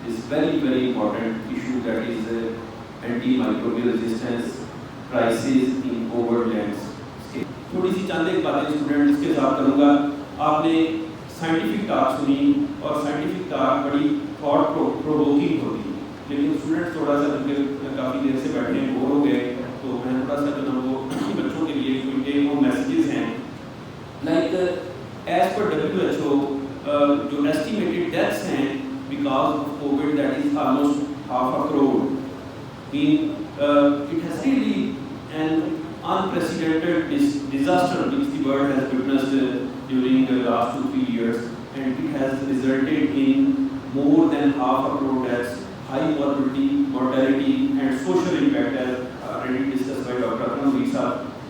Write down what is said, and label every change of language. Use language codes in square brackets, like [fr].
[en] very important issue, that is antimicrobial resistance crisis in overt landscape. [ur] تھوڑی سی چند ایک باتیں اسٹوڈنٹس کے ساتھ کروں گا. آپ نے سائنٹیفک ٹاک سنی اور سائنٹیفک ٹاک بڑی تھاٹ پرووکنگ ہوتی ہے, لیکن اسٹوڈنٹس تھوڑا سا کافی دیر سے بیٹھے ہیں, بور ہو گئے, تو میں تھوڑا سا جو نا وہ بچوں کے لیے کوئی وہ میسیجز ہیں لائک ایز پر WHO جو ایسٹیمیٹڈ ڈیتھس ہیں because of Covid, that is almost 500 crore. [en] It has really an unprecedented disaster which the world has witnessed during the last 2-3 years, and it has resulted in more than 500 crore deaths, high morbidity, mortality and social impact, as already discussed by Dr. Akram Veer sahab.